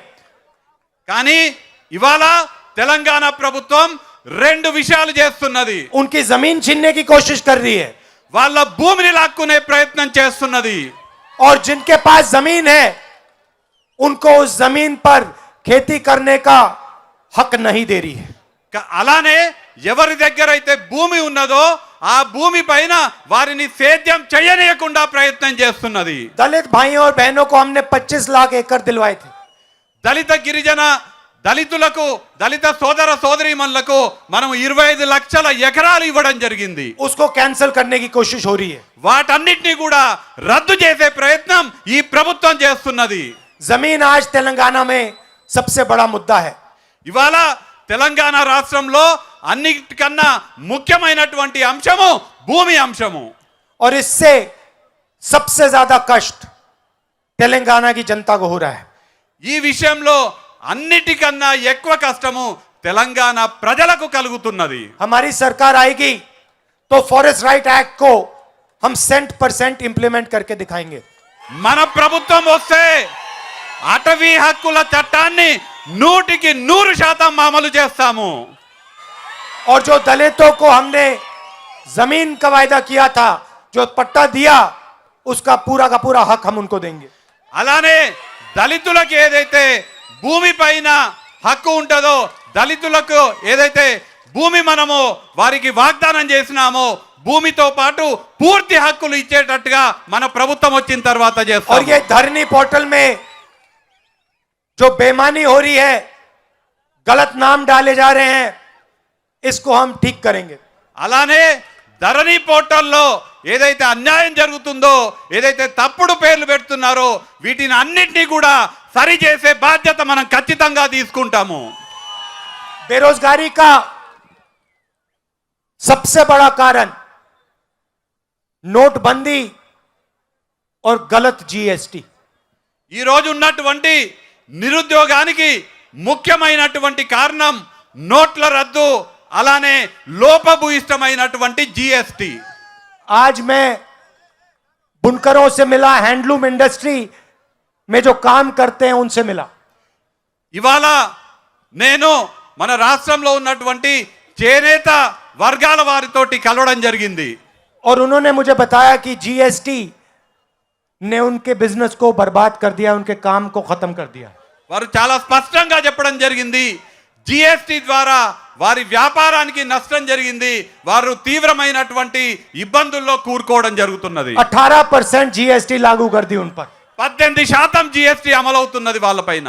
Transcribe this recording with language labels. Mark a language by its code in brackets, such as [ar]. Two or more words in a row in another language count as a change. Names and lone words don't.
[te] కానీ ఇవాళ తెలంగాణ ప్రభుత్వం రెండు విషయాలు చేస్తున్నది. [hi] उनकी जमीन छीनने की कोशिश कर रही है, [te] వాళ్ళ భూమిని లాక్కునే ప్రయత్నం చేస్తున్నది. [hi] और जिनके पास जमीन है उनको उस जमीन पर खेती करने का हक नहीं दे रही है। [te] అలానే ఎవరి దగ్గర అయితే భూమి ఉన్నదో ఆ భూమి పైన వారిని సేద్యం చేయనీయకుండా ప్రయత్నం చేస్తున్నది. [hi] दलित भाइयों और बहनों को हमने 25 लाख एकड़ दिलवाए थे। [te] దళిత గిరిజన దళితులకు, దళిత సోదర సోదరీమణులకు మనం 25 లక్షల ఎకరాలు ఇవ్వడం జరిగింది. [hi] उसको कैंसिल करने की कोशिश हो रही है। [te] వాటన్నిటిని కూడా రద్దు చేసే ప్రయత్నం ఈ ప్రభుత్వం చేస్తున్నది. [hi] जमीन आज तेलंगाना में सबसे बड़ा मुद्दा है। [te] ఇవాళ తెలంగాణ రాష్ట్రంలో అన్నిటికన్నా ముఖ్యమైనటువంటి అంశము భూమి అంశము. [hi] और इससे सबसे ज्यादा कष्ट तेलंगाना की जनता को हो रहा है। [te] ఈ విషయంలో అన్నిటికన్నా ఎక్కువ కష్టము తెలంగాణ ప్రజలకు కలుగుతున్నది. [hi] हमारी सरकार आएगी तो [en] forest right act [hi] को हम 100% इंप्लीमेंट करके दिखाएंगे। [te] మన ప్రభుత్వం వస్తే అటవీ హక్కుల చట్టాన్ని 100% అమలు చేస్తాము. [hi] और जो दलितों को हमने जमीन का वायदा किया था, जो पट्टा दिया, उसका पूरा का पूरा हक हम उनको देंगे। [te] అలానే దళితులకు ఏదైతే భూమి పైన హక్కు ఉంటుందో, దళితులకు ఏదైతే భూమి మనము వారికి వాగ్దానం చేసినామో భూమితో పాటు పూర్తి హక్కులు ఇచ్చేటట్టుగా మన ప్రభుత్వం వచ్చిన తర్వాత [hi] और [te] చేస్తాం. [hi] ये धरनी पोर्टल में जो बेईमानी हो रही है, गलत नाम डाले जा रहे हैं, इसको हम ठीक करेंगे। [te] అలానే ధరణి పోర్టల్లో ఏదైతే అన్యాయం జరుగుతుందో, ఏదైతే తప్పుడు పేర్లు పెడుతున్నారో వీటిని అన్నిటినీ కూడా సరిచేసే బాధ్యత మనం ఖచ్చితంగా తీసుకుంటాము. [hi] बेरोजगारी का सबसे बड़ा कारण नोटबंदी और गलत जीएसटी. [te] ఈ రోజు ఉన్నటువంటి నిరుద్యోగానికి ముఖ్యమైనటువంటి కారణం నోట్ల రద్దు, అలానే లోపభూయిష్టమైనటువంటి జీఎస్టీ. [hi] आज मैं बुनकरों से मिला, [en] handloom industry [hi] में जो काम करते हैं उनसे मिला. [te] ఇవాళ నేను మన రాష్ట్రంలో ఉన్నటువంటి చేనేత వర్గాల వారితోటి కలవడం జరిగింది. [hi] और उन्होंने मुझे बताया कि जीएसटी ने उनके बिजनेस को बर्बाद कर दिया, उनके काम को खत्म कर दिया. [te] వారు చాలా స్పష్టంగా చెప్పడం జరిగింది, జిఎస్టీ ద్వారా వారి వ్యాపారానికి నష్టం జరిగింది, వారు తీవ్రమైనటువంటి ఇబ్బందుల్లో కూరుకోవడం జరుగుతున్నది. [hi] 18% जीएसटी लागू कर दी उन पर. [te] 18% జిఎస్టీ అమలవుతున్నది వాళ్ళపైన.